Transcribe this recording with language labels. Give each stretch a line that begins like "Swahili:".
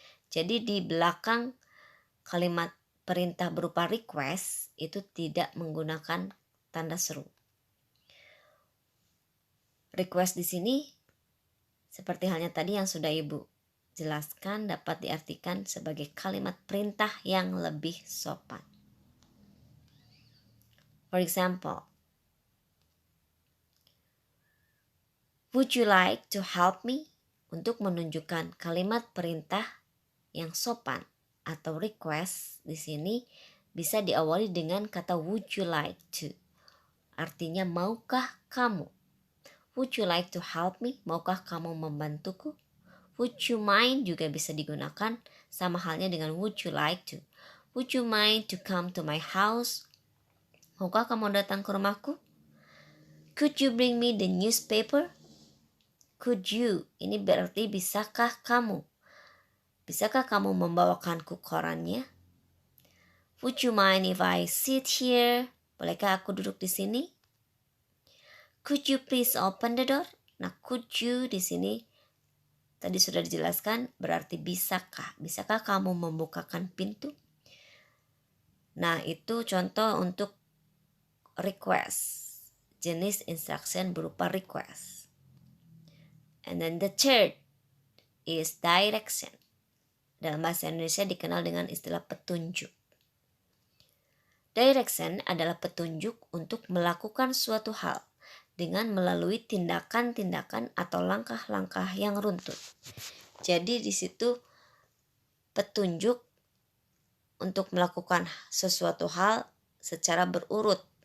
Indonesian: Jadi di belakang kalimat perintah berupa request itu tidak menggunakan tanda seru. Request di sini seperti halnya tadi yang sudah Ibu jelaskan dapat diartikan sebagai kalimat perintah yang lebih sopan.
English: For example, would you like to help me?
Indonesian: Untuk menunjukkan kalimat perintah yang sopan atau request di sini bisa diawali dengan kata
English: would you like to.
Indonesian: Artinya maukah kamu?
English: Would you like to help me?
Indonesian: Maukah kamu membantuku?
English: Would you mind
Indonesian: juga bisa digunakan sama halnya dengan
English: would you like to. Would you mind to come to my house?
Indonesian: Maukah kamu datang ke rumahku?
English: Could you bring me the newspaper? Could you?
Indonesian: Ini berarti bisakah kamu? Bisakah kamu membawakanku korannya?
English: Would you mind if I sit here?
Indonesian: Bolehkah aku duduk di sini?
English: Could you please open the door?
Indonesian: Nah,
English: could you
Indonesian: di sini tadi sudah dijelaskan berarti bisakah. Bisakah kamu membukakan pintu? Nah, itu contoh untuk request. Jenis instruction berupa request.
English: And then the third is direction.
Indonesian: Dalam bahasa Indonesia dikenal dengan istilah petunjuk. Direction adalah petunjuk untuk melakukan suatu hal dengan melalui tindakan-tindakan atau langkah-langkah yang runtut. Jadi di situ petunjuk untuk melakukan sesuatu hal secara berurut.